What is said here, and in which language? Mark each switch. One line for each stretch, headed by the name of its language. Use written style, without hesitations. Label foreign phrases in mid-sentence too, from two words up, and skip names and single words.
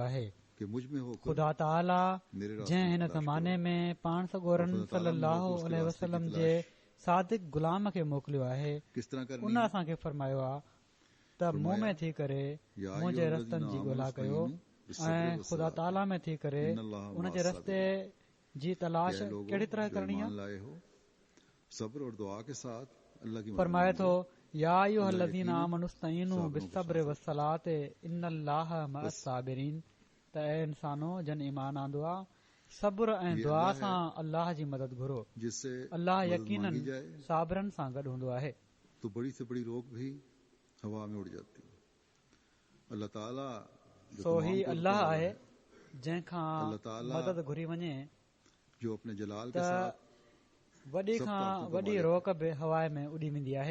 Sindhi: आहे, ख़ुदा ताला जंहिं हिन ज़माने में पाण सॻोरन
Arabic: صلى الله عليه وسلم
Sindhi: जे सादिक गुलाम खे मोकिलियो आहे, उन असांखे फरमायो आहे त मूं में थी करे मुंहिंजे रस्तनि जी ॻोल्हा कयो ऐं ख़ुदा ताला में थी करे उन जे रस्ते जी तलाश कहिड़ी तरह करणी आहे। فرمائي ٿو
Arabic: يا أيها الذين آمنوا استعينوا بالصبر والصلاة إن الله مع الصابرين,
Sindhi: त ऐ इंसानो जन ईमान आंदो आहे, सब्र ऐं दुआ सां अल्लाह जी मदद घुरो, अल्लाह यकीनन साबिरनि सां गॾु हूंदो आहे। सो ही अल्लाह आहे जंहिंखां मदद घुरी वञे त वॾी खां वॾी रोक बि हवा में उॾी वेंदी आहे।